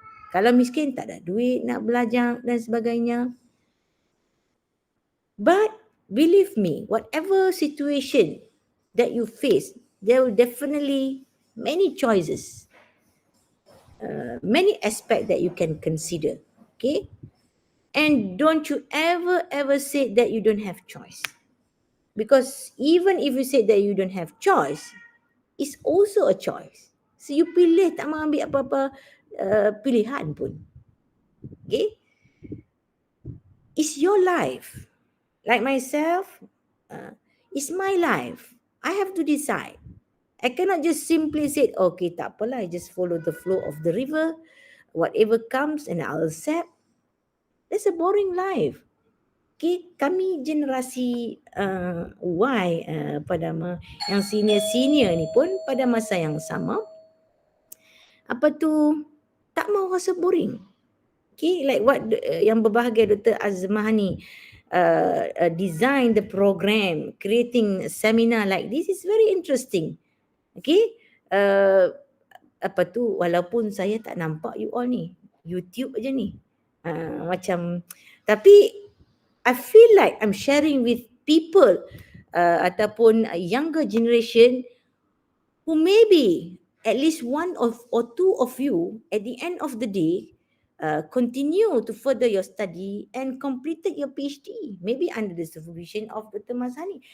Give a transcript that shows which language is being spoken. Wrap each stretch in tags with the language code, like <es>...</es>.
<ms>Kalau miskin tak ada duit nak belajar dan sebagainya.</ms> <en>But believe me, whatever situation that you face, there will definitely many choices, many aspects that you can consider. Okay, and don't you ever say that you don't have choice, because even if you say that you don't have choice, it's also a choice. So you</en> <ms>pilih tak mau ambil apa-apa pilihan pun.</ms> <en>Okay, it's your life. Like myself, it's my life. I have to decide. I cannot just simply say, okay,</en> <ms>tak apalah,</ms> <en>I just follow the flow of the river. Whatever comes and I'll accept. That's a boring life.</en> <ms>Okay, kami generasi Y yang senior ni pun pada masa yang sama, tak mau rasa boring.</ms> <en>Okay, like what</en> <ms>yang berbahagia</ms> <en>Dr. Azmah ni design the program, creating seminar like this is very interesting. Okay,</en> <ms>walaupun saya tak nampak you all ni, YouTube aja ni, tapi</ms> <en>I feel like I'm sharing with people ataupun younger generation who maybe at least one or two of you at the end of the day continue to further your study and completed your PhD, maybe under the supervision of Dr. Mazhani.</en>